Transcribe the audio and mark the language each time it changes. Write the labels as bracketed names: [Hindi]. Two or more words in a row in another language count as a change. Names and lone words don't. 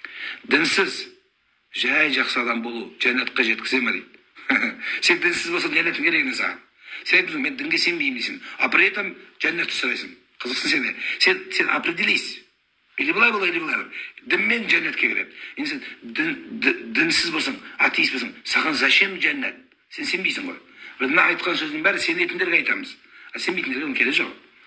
[Kazakh] Дінсіз жай жақсы адам болу жәннатқа жеткізе ме дейді. Сен дінсіз болсаң жәннаттың керек не саған? Сен айтасың, мен дінге сенбеймін дейсің, [Russian] а при этом [Kazakh] жәннатты сұрайсың. Қызықсың сені. Сен [Russian] определись. Или [Kazakh] былай или былай. Дінмен жәннатқа кіреді. Енді сен дінсіз болсаң, атеист болсаң, саған зачем жәннат? Сен сенбейсің ғой. Мына айтқан сөздің бәрі сенетіндерге айтамыз. А сенбейтіндерге оның керегі жоқ.